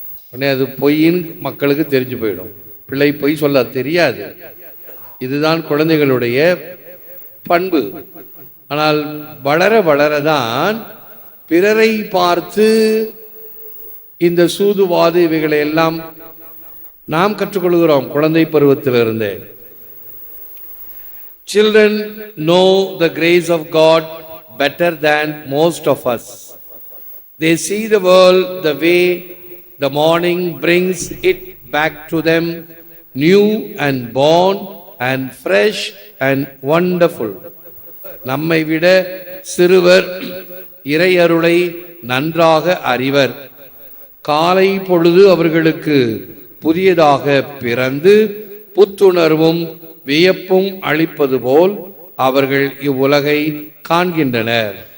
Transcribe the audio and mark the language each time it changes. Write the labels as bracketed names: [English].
[Tamil] உடனே அது பொய்ன்னு மக்களுக்கு தெரிஞ்சு போயிடும். பிள்ளை பொய் சொல்ல தெரியாது. இதுதான் குழந்தைகளுடைய பண்பு. ஆனால் வளர வளரதான் பிறரை பார்த்து இந்த சூதுவாது இவைகளை எல்லாம் நாம் கற்றுக்கொள்கிறோம். குழந்தை பருவத்திலிருந்தே [English] Children know the grace of God better than most of us. They see the world the way the morning brings it back to them, new and born and fresh and wonderful. [Tamil] நம்மை விட சிறுவர் இறையருளை நன்றாக அறிவர். காலை பொழுது அவர்களுக்கு புதியதாக பிறந்து புத்துணர்வும் வியப்பும் அளிப்பது போல் அவர்கள் இவ்வுலகை காண்கின்றனர்.